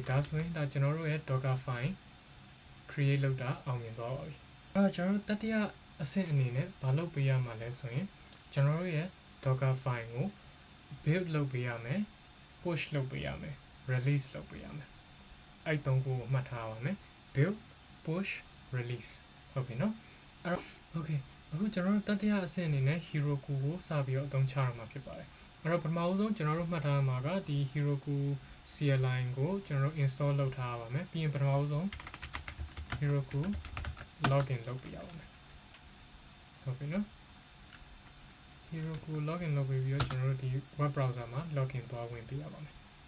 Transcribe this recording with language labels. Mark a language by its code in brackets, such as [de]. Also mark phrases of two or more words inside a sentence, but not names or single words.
[my] ဒါဆိုရင်ဒါကျွန်တော်တို့ရဲ့ [en] docker file create [my] လုပ်တာအောင်မြင်သွားပါပြီ။အဲ့တော့ကျွန်တော်တို့တတိယအဆင့်အနေနဲ့ဘာလုပ်ပေးရမှာလဲဆိုရင်ကျွန်တော်တို့ရဲ့ [en] docker file [my] ကို build လုပ်ပေးရမယ်။ push လုပ်ပေးရမယ် release လုပ်ပေးရမယ်အဲ့ 3 ခုကိုမှတ်ထားပါမယ် [en] build push release [my] ဟုတ်ပြီ နော်အဲ့တော့ okay အခုကျွန်တော်တို့တတိယအဆင့်အနေနဲ့ Heroku ကိုစပြီးတော့အသုံးချရမှာဖြစ်ပါတယ်အဲ့တော့ပထမဆုံးကျွန်တော်တို့မှတ်ထားရမှာကဒီ Heroku CLI ကိုကျွန်တော်တို့ install လုပ်ထားရပါမယ်ပြီးရင်ပထမဆုံး Heroku login လုပ်ပြရပါမယ်ဟုတ်ပြီနော် Heroku login လုပ်ပြီးတော့ကျွန်တော်တို့ဒီ [en] web browser [my] မှာ login သွားဝင်ပြရပါမယ်